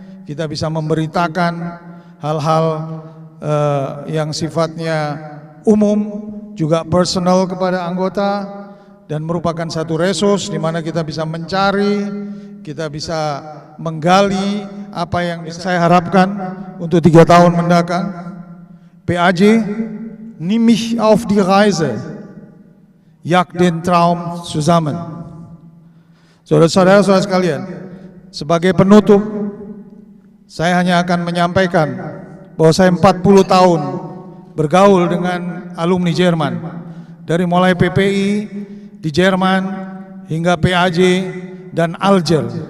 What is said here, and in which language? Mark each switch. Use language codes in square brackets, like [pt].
[id] Kita bisa memberitakan hal-hal yang sifatnya umum, juga personal kepada anggota, dan merupakan satu resource di mana kita bisa mencari, kita bisa menggali apa yang saya harapkan untuk 3 tahun mendatang. [de] PAJ, nimm mich auf die Reise, jag den Traum zusammen. [id] Saudara-saudara sekalian, sebagai penutup, saya hanya akan menyampaikan bahwa saya 40 tahun bergaul dengan alumni Jerman, dari mulai PPI di Jerman hingga PAJ dan Alger.